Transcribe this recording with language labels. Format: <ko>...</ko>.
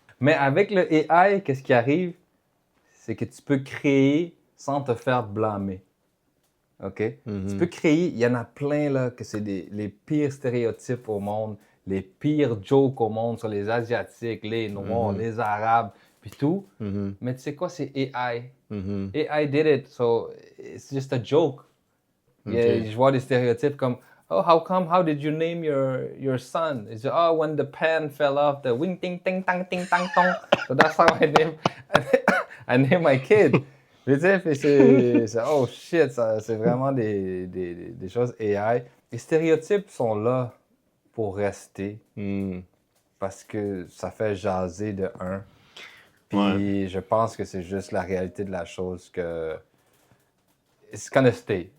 <fr>Mais avec le AI, qu'est-ce qui arrive? C'est que tu peux créer sans te faire blâmer. OK? Tu peux créer, il y en a plein là, que c'est les pires stéréotypes au monde, les pires jokes au monde sur les Asiatiques, les Noirs, les Arabes, puis tout. Mais tu sais quoi, c'est AI.</fr> <en>AI did it, so it's just a joke.</en> <fr>Je vois des stéréotypes comme</fr> <en>oh, how did you name your son? It's oh, when the pen fell off, the wing ting ting tang ting tang tong. So that's how I name my kid.</en> <fr>Tu sais, puis</fr> <en>oh shit,</en> <fr>c'est vraiment des choses AI. Les stéréotypes sont là pour rester parce que ça fait jaser de un. Puis je pense que c'est juste la réalité de la chose que</fr> <en>it's gonna stay.</en>